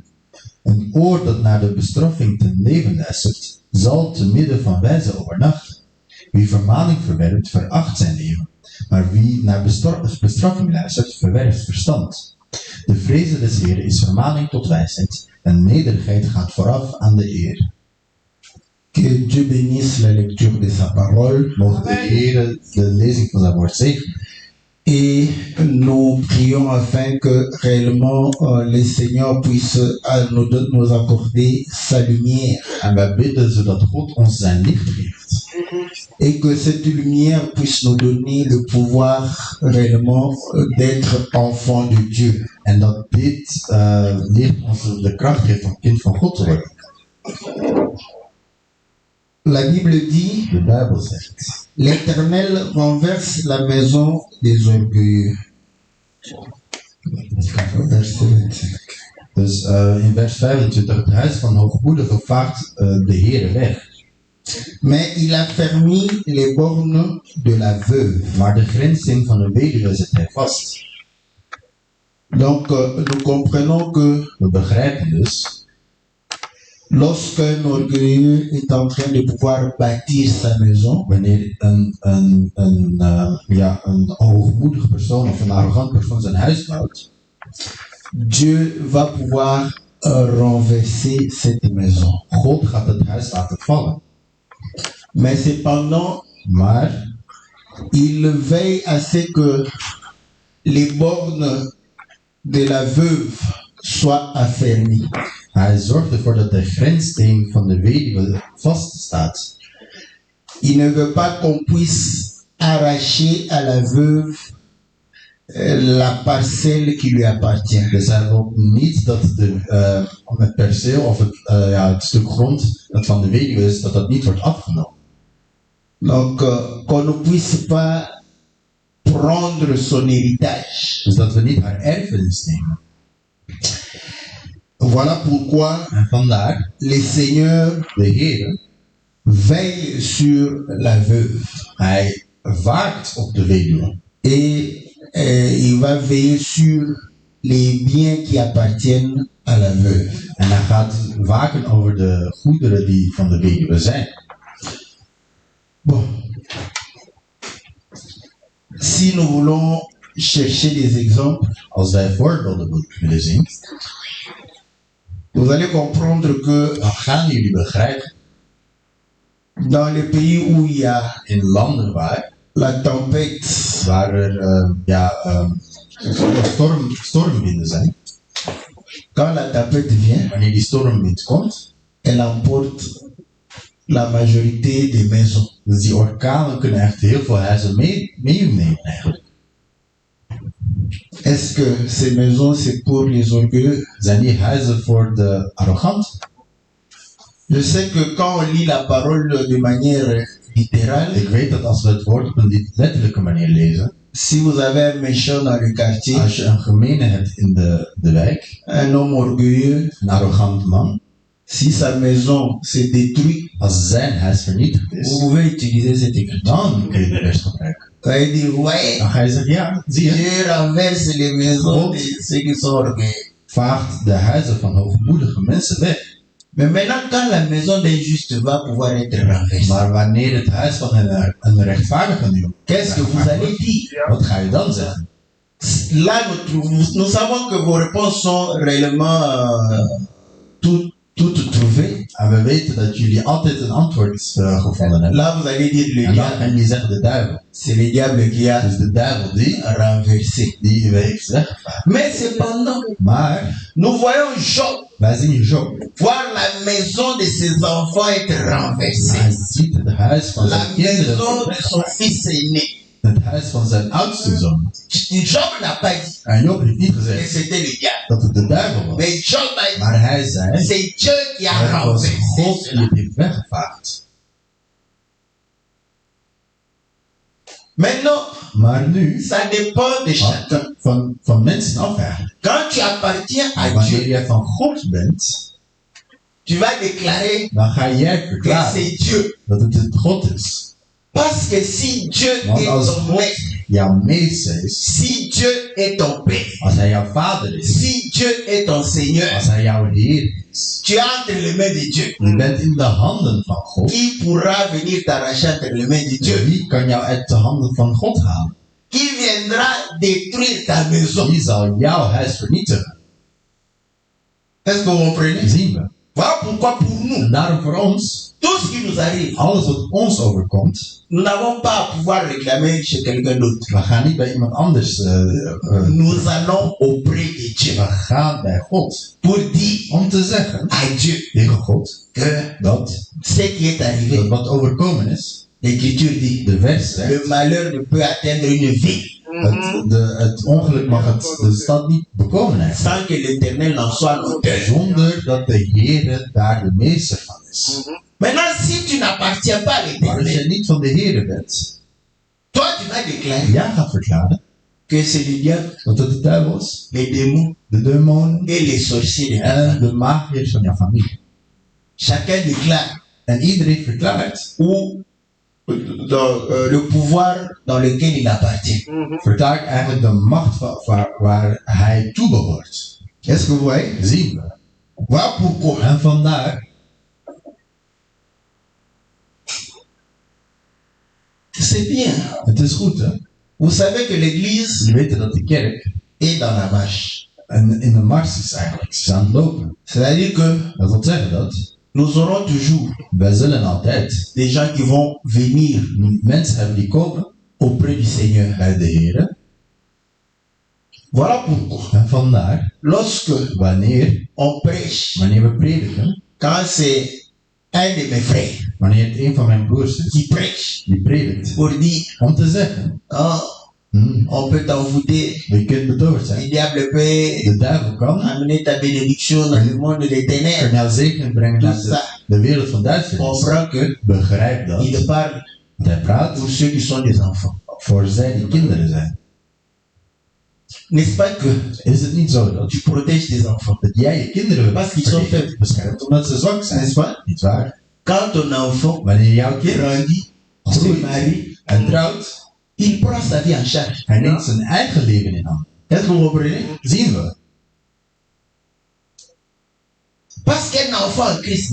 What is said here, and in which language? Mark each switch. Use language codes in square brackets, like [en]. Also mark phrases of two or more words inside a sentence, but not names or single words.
[nl] Een oor dat naar de bestraffing ten leven luistert, zal te midden van wijze overnachten. Wie vermaning verwerpt, veracht zijn leven, maar wie naar bestraffing luistert, verwerft verstand. De vreze des Heeren is vermaning tot wijsheid, en nederigheid gaat vooraf aan de eer. [fr] Que Dieu bénisse la lecture de sa parole. [nl] Mogen de Heer de lezing van zijn woord zegenen. [fr] Et nous prions afin que réellement le Seigneur puisse nous accorder sa lumière. [nl] En wij bidden zodat God ons zijn licht geeft. [fr] Et que cette lumière puisse nous donner le pouvoir réellement d'être enfant de Dieu. [nl] En dat dit licht ons de kracht geeft om kind van God te worden. [fr] La Bible dit, [nl] de Bijbel zegt, [fr] l'Éternel renverse la maison des orgueilleux. Verset 25. [nl] Dus in vers 25, het huis van hoogmoedigen vaagt de Heere weg. [fr] Mais il a fermé les bornes de la veuve. [nl] Maar de grenzen van de weduwe zet hij vast. [fr] Donc nous comprenons que [nl] we begrijpen dus, [fr] lorsqu'un orgueilleux est en train de pouvoir bâtir sa maison, [nl] wanneer een hoogmoedig persoon of een arrogant persoon zijn huis bouwt, [fr] Dieu va pouvoir renverser cette maison. [nl] God gaat het huis laten vallen. [fr] Mais cependant, il veille à ce que les bornes de la veuve soient affermies. [nl] Hij zorgt ervoor dat de grenssteen van de weduwe vaststaat. [fr] Il ne veut pas qu'on puisse arracher à la veuve la parcelle qui lui appartient. [nl] Dus hij wil niet dat het perceel of het stuk grond dat van de weduwe is, dat niet wordt afgenomen. [fr] Donc, qu'on ne puisse pas prendre son héritage. [nl] Dus dat we niet haar erfenis nemen. [fr] Voilà pourquoi [nl] En vandaar, [fr] le Seigneur [nl] de Heer, [fr] veille sur la veuve. [nl] hij waakt op de weduwe. [fr] Et il va veiller sur les biens qui appartiennent à la veuve. [nl] En hij gaat waken over de goederen die van de weduwe zijn. [fr] Bon. Si nous voulons chercher des exemples, [nl] Als wij voorbeelden willen zien, [fr] vous allez comprendre que [nl] dan gaan jullie begrijpen, [fr] dans les pays où il y a [nl] in landen [fr] la tempête, [nl] waar er stormwinden zijn, [fr] quand la tempête vient, [nl] wanneer die stormwind komt, [fr] elle emporte la majorité des maisons. [nl] dus die orkanen kunnen echt heel veel huizen meenemen eigenlijk. [fr] Est-ce que ces maisons, c'est pour les orgueilleux? [nl] Zijn die huizen voor de arroganten? [fr] Je sais que quand on lit la parole de manière littérale, [nl] Ik weet dat als we het woord op een letterlijke manier lezen, [fr] si vous avez un méchant dans le quartier, [nl] als je een gemene hebt in de wijk, [fr] un homme orgueilleux, [nl] een arrogant man, [fr] si sa maison s'est détruite, [nl] als zijn huis vernietigd [fr] vous [nl] is, [fr] pouvez utiliser cette écriture. [nl] dan kun je de rest gebruiken. [fr] Quand il dit, ouais, [nl] Dan ga je zeggen, ja, zie je, [fr] Dieu renverse les maisons de ceux qui sont orgueilleux. [nl] vaagt de huizen van hoogmoedige mensen weg. [fr] Mais maintenant, quand la maison d'un juste va pouvoir être renversée, [nl] Maar wanneer het huis van een rechtvaardige nu, [fr] qu'est-ce que vous allez dire? [nl] wat ga je dan zeggen? [fr] Là, nous savons que vos réponses sont réellement toutes trouvées. [nl] En we weten dat jullie altijd een antwoord gevonden hebben. [fr] Là, vous allez dire le [nl] En dan [fr] diable. [nl] gaan jullie zeggen de duivel. [fr] C'est le diable qui a [nl] Dus de duivel die [fr] renversé. [nl] heeft weggevaagd. [fr] Mais cependant, [nl] Maar [fr] nous voyons Job [nl] wij zien Job. [fr] voir la maison de ses enfants être [nl] Hij [fr] renversée. [nl] ziet het huis van [fr] La [nl] zijn kinderen, [fr] maison de son fils aîné. [nl] het huis van zijn oudste zoon. [fr] Job n'a pas dit [nl] En Job heeft niet [fr] que [nl] gezegd [fr] c'était le diable. [nl] dat het de duivel was. [fr] Mais Job a dit, [nl] Maar hij zei, [fr] c'est Dieu qui a [nl] het was [fr] renversé [nl] God die [fr] cela. [nl] het heeft weggevaagd. [fr] Maintenant, [nl] Maar nu, [fr] ça dépend de chacun. [nl] van mensen af eigenlijk. [fr] Quand tu appartiens à [nl] Wanneer [fr] Dieu, [nl] jij van God bent, [fr] tu vas déclarer [nl] dan ga jij [fr] que [nl] verklaren [fr] c'est Dieu. [nl] dat het God is. [fr] Parce que si Dieu [nl] Want [fr] est [nl] als [fr] ton [nl] God [fr] maître, [nl] jouw meester is, [fr] si Dieu est ton père, [nl] als hij jouw vader is, [fr] si Dieu est ton Seigneur, [nl] als hij jouw Heer is, [fr] tu es entre les mains de Dieu. [nl] je bent in de handen van God, [fr] Qui pourra venir t'arracher entre les mains de Dieu? [nl] wie kan jou uit de handen van God halen? [fr] Qui viendra détruire ta maison? [nl] Wie zal jouw huis vernietigen? [fr] Est-ce que vous comprenez? [nl] Zien we. [fr] Voilà pourquoi pour nous, [nl] En daarom voor ons, [fr] tout ce qui nous arrive, [nl] alles wat ons overkomt, [fr] nous n'avons pas à pouvoir réclamer chez quelqu'un d'autre. [nl] we gaan niet bij iemand anders, [fr] Nous allons auprès de Dieu [nl] we gaan bij God. [fr] pour dire [nl] Om te zeggen [fr] à Dieu [nl] tegen God [fr] que [nl] dat [fr] ce qui est arrivé, [nl] wat overkomen is, [fr] l'Écriture dit, [nl] de vers zegt, [fr] le malheur ne peut atteindre une ville [nl] het ongeluk mag de stad niet bekomen hebben. [fr] sans que l'Éternel n'en soit l'auteur. [nl] Zonder dat de Heer daar de meester van is. [fr] Maintenant, si tu n'appartiens pas à [nl] Maar als [fr] l'Éternel, [nl] je niet van de Heer bent, [fr] toi tu vas déclarer [nl] jij gaat verklaren [fr] que c'est le diable, [nl] dat het de duivel is, [fr] les démons [nl] de demonen [fr] et les sorciers de ta [nl] en [fr] famille. [nl] de magiërs van jouw familie. [fr] Chacun déclare [nl] En iedereen verklaart, [fr] ou le pouvoir dans lequel il appartient. [nl] verklaart eigenlijk de macht waar hij toe behoort. [fr] Est-ce que vous voyez? [nl] Zien we. [fr] Voilà pourquoi. [nl] En vandaar, [fr] C'est bien. [nl] het is goed hè. [fr] Vous savez que l'Église [nl] Je weet dat de kerk [fr] est dans la marche. [nl] in de mars is eigenlijk. Ze is aan het lopen. [fr] C'est-à-dire que [nl] Dat wil zeggen dat [fr] nous aurons toujours [nl] wij zullen altijd [fr] des gens qui vont venir [nl] mensen hebben die komen [fr] auprès du Seigneur. [nl] bij de Heer. [fr] Voilà pourquoi, [nl] En vandaar, [fr] lorsque [nl] wanneer [fr] on prêche, [nl] we prediken, [fr] quand c'est un de mes frères [nl] wanneer het een van mijn broers is, [fr] qui prêche [nl] die predikt, [fr] pour dire, [nl] om te zeggen, [fr] on peut t'envoûter, [nl] je kunt betoverd [fr] le [nl] zijn. [fr] diable peut [nl] De duivel kan [fr] amener ta bénédiction dans le monde des ténèbres. [nl] jouw zegen brengen naar de wereld van [fr] On [nl] duisternis. [fr] comprend que [nl] Begrijp dat. [fr] il parle [nl] Hij praat [fr] pour ceux qui sont des enfants. [nl] voor zij die kinderen zijn. [fr] N'est-ce pas que [nl] Is het niet zo dat [fr] tu protèges tes enfants? [nl] dat jij je kinderen [fr] Parce qu'ils sont faibles. [nl] beschermt omdat ze zwak zijn? [fr] N'est-ce pas? [nl] Niet waar? [fr] Quand ton enfant [nl] Wanneer jouw kind [fr] grandit, se [nl] groeit [fr] marie, [nl] en trouwt, [fr] il prend sa vie en charge. [nl] hij neemt zijn eigen leven in hand. [fr] Est-ce que vous comprenez? [nl] Zien we. [fr] Parce qu'un enfant en Christ,